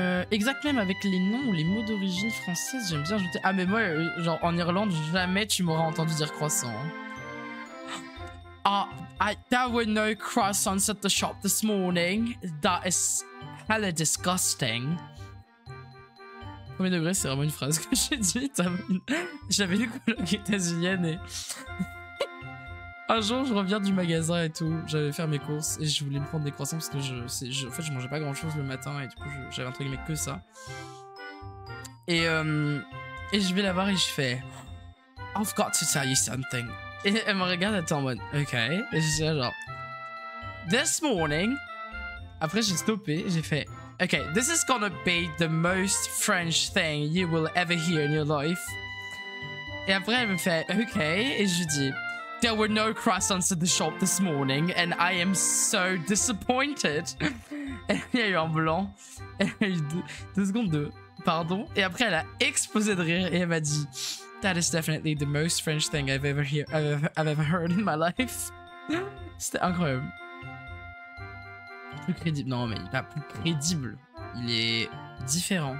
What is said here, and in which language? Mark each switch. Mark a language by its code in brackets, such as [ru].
[fr] Exact, même avec les noms ou les mots d'origine française, j'aime bien ajouter. Ah, mais moi, genre en Irlande, jamais tu m'auras entendu dire croissant. [en] Ah, there were no croissants at the shop this morning. That is hella disgusting. [fr] Premier degré, c'est vraiment une phrase que j'ai dit. J'avais une coloc états-unienne et un jour, je reviens du magasin et tout. J'avais fait mes courses et je voulais me prendre des croissants parce que en fait, je mangeais pas grand chose le matin et du coup, j'avais entre guillemets que ça. Et je vais la voir et je fais [en] I've got to tell you something. [fr] Et elle me regarde, elle est en mode OK. Et je dis genre [en] This morning. [fr] Après, j'ai stoppé, j'ai fait [en] OK, this is gonna be the most French thing you will ever hear in your life. [fr] Et après, elle me fait OK. Et je lui dis [en] There were no croissants at the shop this morning and I am so disappointed. [fr] Et il y a eu un blanc. Elle a eu deux secondes de pardon. Et après, elle a explosé de rire et elle m'a dit [en] That is definitely the most French thing I've ever heard in my life. [fr] C'était incroyable. Plus crédible. Non, mais il n'est pas plus crédible. Il est différent.